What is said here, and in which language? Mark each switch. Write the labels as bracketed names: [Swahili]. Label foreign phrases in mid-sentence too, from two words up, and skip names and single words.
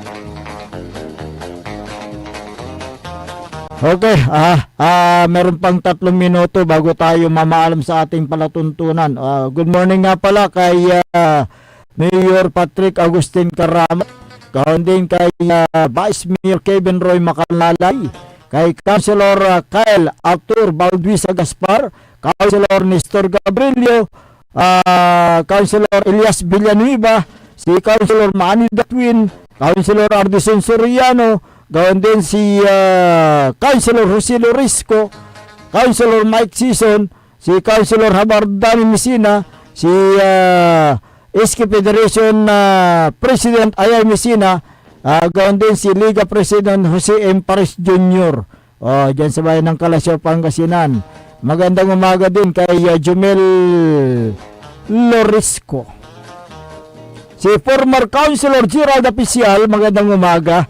[Filipino] Okay, meron pang 3 minuto bago tayo mamaalam sa ating palatuntunan. [English] Good morning [Filipino] nga pala kay Mayor Patrick Agustin Karamat. Gawin din kay Vice Mayor Kevin Roy Macalalay, kay Councilor Kyle Arthur Balduisa Gaspar, Councilor Nestor Gabrielio, Councilor Elias Villanueva, si Councilor Manny Datwin, Councilor Ardison Soriano, gawin din si Councilor Jose Lorisco, Councilor Mike Sison, si Councilor Habardani Messina, si SK Federation President Ayay Messina, gawin din si Liga President Jose M. Paris Jr. Diyan sa bayan ng Kalasyaw, Pangasinan. Magandang umaga din kay Jumel Lorisco. Si former Councilor Gerald Apicial, magandang umaga.